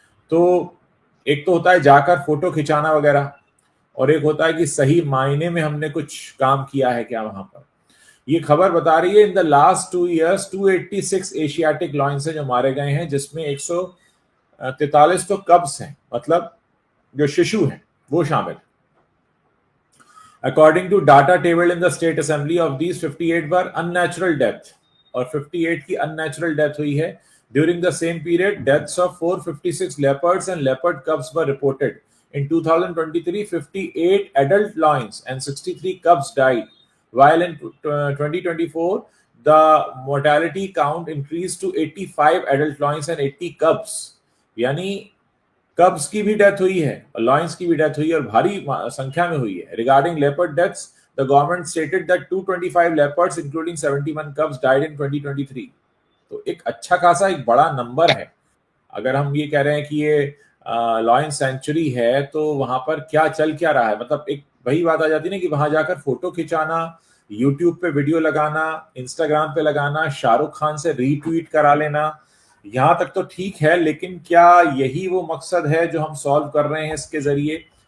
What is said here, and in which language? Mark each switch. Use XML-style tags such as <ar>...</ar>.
<hi>तो एक तो होता है जाकर फोटो खिंचाना वगैरह, और एक होता है कि सही मायने में हमने कुछ काम किया है क्या वहां पर। ये खबर बता रही है,</hi> <en>in the last 2 years</en> <hi>286 Asiatic lions हैं जो मारे गए हैं, जिसमें 143 तो कब्स हैं, मतलब जो शिशु हैं वो शामिल।</hi> <en>According to data tabled in the state assembly, of these 58 were unnatural death,</en> <hi>और 58 की unnatural death हुई है।</hi> <en>During the same period, deaths of 456 leopards and leopard cubs were reported. In 2023, 58 adult lions and 63 cubs died, while in 2024, the mortality count increased to 85 adult lions and 80 cubs.</en> <hi>यानी कब्स की भी death हुई है और lions की भी death हुई है, और भारी संख्या में हुई है।</hi> <en>Regarding leopard deaths, the government stated that 225 leopards including 71 cubs died in 2023।</en> <hi>तो एक अच्छा खासा एक बड़ा नंबर है। अगर हम ये कह रहे हैं कि ये लॉयन सेंचुरी है, तो वहां पर क्या चल क्या रहा है, मतलब एक वही बात आ जाती है ना कि वहां जाकर फोटो खिंचाना, यूट्यूब पे वीडियो लगाना, इंस्टाग्राम पे लगाना, शाहरुख खान से रीट्वीट करा लेना, यहां तक तो ठीक है, लेकिन क्या यही वो मकसद है जो हम सॉल्व कर रहे हैं इसके जरिए?</hi>